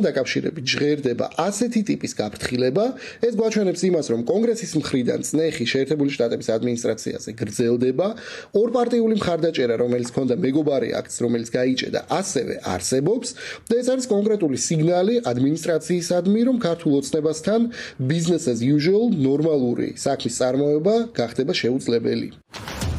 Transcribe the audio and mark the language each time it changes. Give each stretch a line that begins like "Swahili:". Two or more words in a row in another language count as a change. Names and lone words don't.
Georgian: დაკავშირებით ჟღერდება ასეთი ტიპის გაფრთხილება, ეს გვაჩვენებს იმას, რომ კონგრესის მხრიდან წნეხი შეერთებული შტატების ადმინისტრაციაზე გრძელდება, ორპარტიული მხარდაჭერა, რომელიც ჰქონდა მეგობარი აქტს, რომელიც გაიჭედა, ასევე არსებობს და ეს არის კონკრეტული სიგნალი ადმინისტრაციისადმი, რომ ქართულ ოცნებასთან
English: business as usual,
Georgian: ნორმალური საქმის წარმოება გახდება შეუძლებელი.